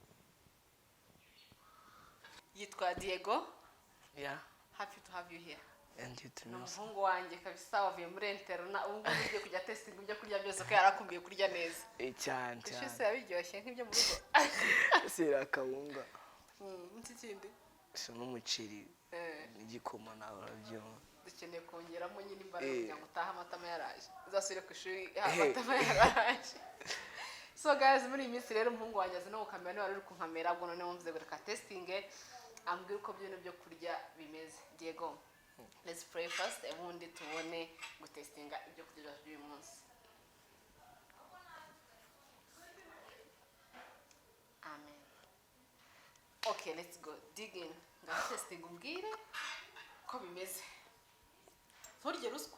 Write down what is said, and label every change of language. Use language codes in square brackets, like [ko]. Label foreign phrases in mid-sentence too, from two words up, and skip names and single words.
[rw] Yitwa Diego. [en] Yeah. Happy to have you here. And you too, [rw] ni [en] Miss. [rw] umuhungu wanjye kabisa wavuye muri interna ubu ngubu ugiye kujya testing ibyo kurya byose ko yarakumbiye kurya neza Cyane ishusho cyane. se yabiryoshye nk'ibyo mu rugo Sira akawunga. iki kindi So n'umuceri n'igikoma nawe urabyumva. dukeneye kongeramo nyine imbaraga kugira ngo utahe amatama yaraje uzasubire ku ishuri amatama yaraje. [en] So guys, [rw] muri iyi minsi rero umuhungu wanjye azi no gukamera niba uri kunkamera ubwo noneho mvuze ngo reka testinge ambwira uko byino byo kurya bimeze. Diego, [en] let's pray first [rw] ubundi tubone gutestinga ibyo kurya byacu by'uyu munsi. [en] Amen. Okay, let's go. Dig in. [rw] Ngaho testing umbwire ko bimeze. Nturye ruswa.